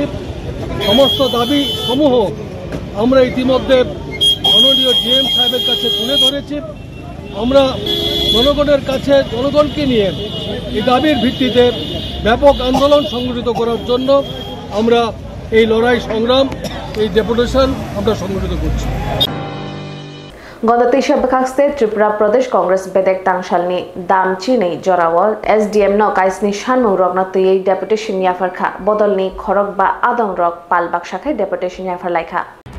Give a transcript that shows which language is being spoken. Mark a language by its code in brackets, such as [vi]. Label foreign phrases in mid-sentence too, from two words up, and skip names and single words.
[bn] সমস্ত দাবি সমূহ আমরা ইতিমধ্যে মাননীয় ডিএম সাহেবের কাছে তুলে ধরেছি। আমরা জনগণের কাছে জনগণকে নিয়ে এই দাবির ভিত্তিতে ব্যাপক আন্দোলন সংগঠিত করার জন্য আমরা এই লড়াই সংগ্রাম, এই ডেপুটেশন আমরা সংগঠিত করছি। [trp] गत बखास्ते त्रिपुरा प्रदेश कांग्रेस बेदेक तांगशालनि दामचिनै जरावल एसडीएम न काइसनि सानमु रगना तुयै डेपुटेशन याफरखा बदलनि खरक बा आदं रक पालबाक शाखाय डेपुटेशन याफर लाइखा